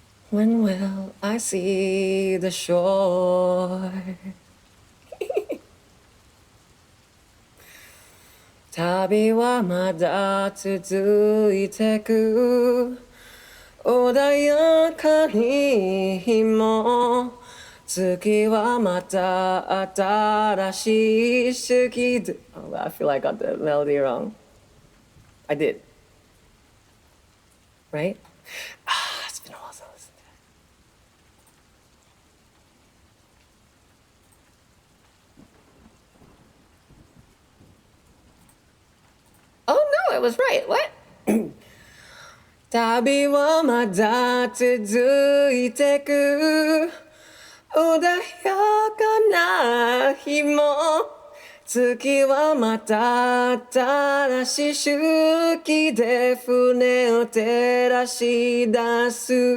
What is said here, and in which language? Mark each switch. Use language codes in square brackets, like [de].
[en] When will I see the shore? [ja] 旅はまだ続いてく穏やかに日も月はまた新しい四季で [en] Oh, I feel like I got the melody wrong. I did. Right? It's been a while since I listened to it. Oh no, it was right. What? [ja] 旅はまだ続いてく穏やかな日も月はまた新しい周期で船を照らし出す